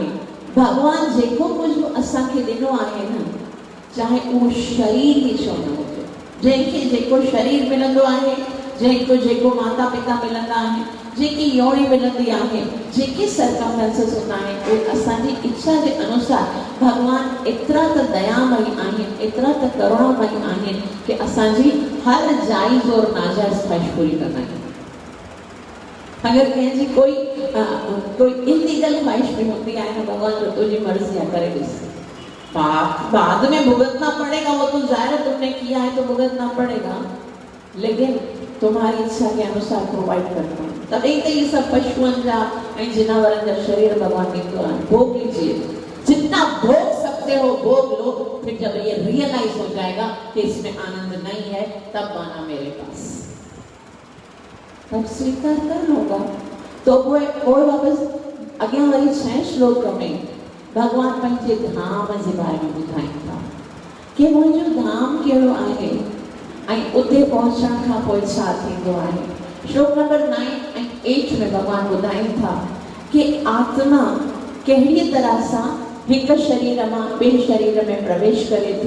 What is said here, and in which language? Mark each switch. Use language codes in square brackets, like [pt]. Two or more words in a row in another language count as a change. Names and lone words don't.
[sd] भगवान जेको कुझु बि असांखे ॾिनो आहे न, चाहे उहो शरीर ई छो न हुजे, जंहिंखे जेको शरीर मिलंदो आहे, जंहिंखे जेको माता पिता मिलंदा आहिनि, जेकी योनि मिलंदी आहे, जेके सर्कमस्टेंसेस हूंदा आहिनि, उहे असांजी इच्छा जे अनुसार भगवान एतिरा त दयामयी आहिनि, एतिरा त करुणामयी आहिनि कि असांजी हर जाइज़ और नाजाइज़ ख्वाहिश पूरी कंदा आहिनि। [hi] अगर कंहिंजी कोई इलीगल ख्वाहिश भी होती है ना, भगवान [sd] जो तुझी मर्जी है करे ॾिस, [hi] बाद में भुगतना पड़ेगा, वो तो जाहिर है तुमने किया है तो भुगतना पड़ेगा, लेकिन तुम्हारी इच्छा के अनुसार प्रोवाइड करता है। तभी तो ये सब पशुओं जा जानवरों का शरीर भगवान [sd] ॾींदो आहे। [hi] भोग लीजिए, जितना भोग सकते हो भोग लो, फिर जब ये रियलाइज हो जाएगा कि इसमें आनंद नहीं है, तब आना मेरे पास, तब स्वीकार कर लोगा। [sd] तो कोई वापस अॻियां वरी 6 श्लोक में भगवान पंहिंजे धाम जे बारे में ॿुधाइनि था कि मुंहिंजो धाम कहिड़ो आहे ऐं उते पहुचण खां पोइ छा थींदो आहे। श्लोक नंबर 9 ऐं 8 में भगवान ॿुधाइनि था कि आत्मा कहिड़ी तरह सां हिक शरीर मां ॿिए शरीर में प्रवेश करे थी।